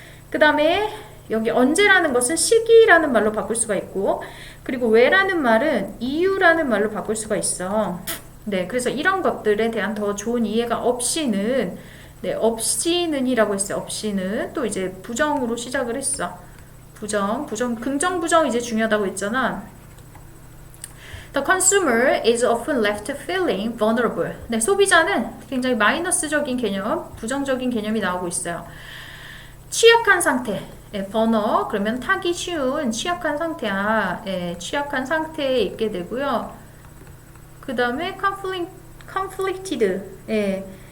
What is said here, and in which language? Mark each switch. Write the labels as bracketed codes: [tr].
[ko] 그 다음에 여기 언제라는 것은 시기라는 말로 바꿀 수가 있고 그리고 왜라는 말은 이유라는 말로 바꿀 수가 있어. 네, 그래서 이런 것들에 대한 더 좋은 이해가 없이는 네, 없이는이라고 했어요. 없이는 또 이제 부정으로 시작을 했어. 부정, 긍정, 부정 이제 중요하다고 했잖아. [en] The consumer is often left feeling vulnerable. [ko] 네, 소비자는 굉장히 마이너스적인 개념, 부정적인 개념이 나오고 있어요. 취약한 상태. 예, 번어 그러면 타기 쉬운 취약한 상태야. 예, 취약한 상태에 있게 되고요. 그 다음에 conflicted. 예.